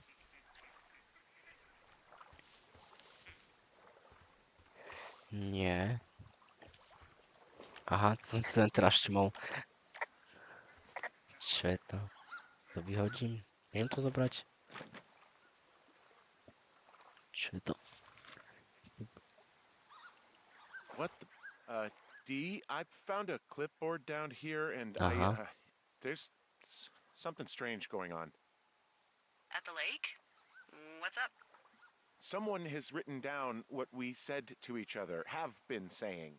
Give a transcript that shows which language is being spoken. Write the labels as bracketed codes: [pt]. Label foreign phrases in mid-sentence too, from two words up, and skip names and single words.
[sk] Nie. Aha, to som si len teraz všimol. Čo je to? To vyhodím? Môžem to zobrať? Čo je to? [en] What the? D, I found a clipboard down here, and [sk] Aha. [en] there's something strange going on. At the lake? What's up? Someone has written down what we said to each other, have been saying.